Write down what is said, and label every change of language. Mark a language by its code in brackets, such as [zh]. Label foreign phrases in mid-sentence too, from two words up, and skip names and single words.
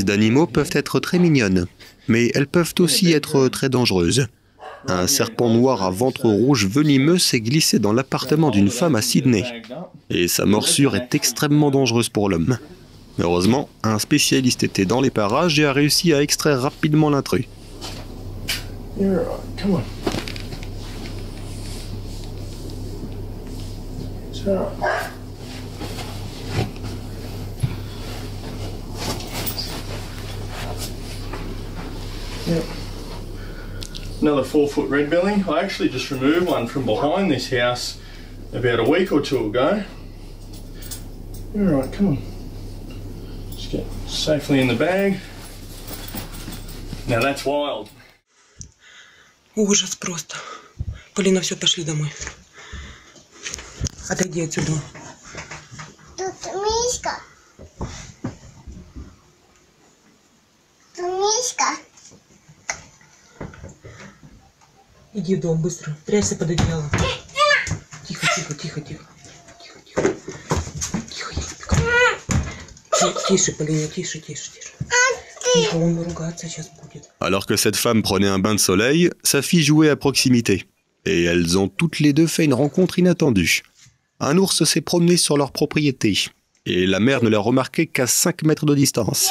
[fr] d'animaux peuvent être très mignonnes, mais elles peuvent aussi être très dangereuses. Un serpent noir à ventre rouge venimeux s'est glissé dans l'appartement d'une femme à Sydney, et sa morsure est extrêmement dangereuse pour l'homme. Heureusement, un spécialiste était dans les parages et a réussi à extraire rapidement l'intrus. [en] Yep. Another 4-foot red belly. I actually just removed one from behind this house about a week or two ago. You're alright, come on. Just get safely in the bag. Now that's wild. [ru] Ужас просто. Полина, все, пошли домой. Отойди отсюда. Тут мишка. Тут мишка. Иди в дом быстро. Прячься под одеяло. Тихо, тихо, тихо, тихо. Тихо, тихо. Тихо, я не Тише, Полина, тише, тише, тише. Тихо, он ругаться сейчас будет. [fr] Alors que cette femme prenait un bain de soleil, sa fille jouait à proximité. Et elles ont toutes les deux fait une rencontre inattendue. Un ours s'est promené sur leur propriété. Et la mère ne l'a remarqué qu'à 5 mètres de distance.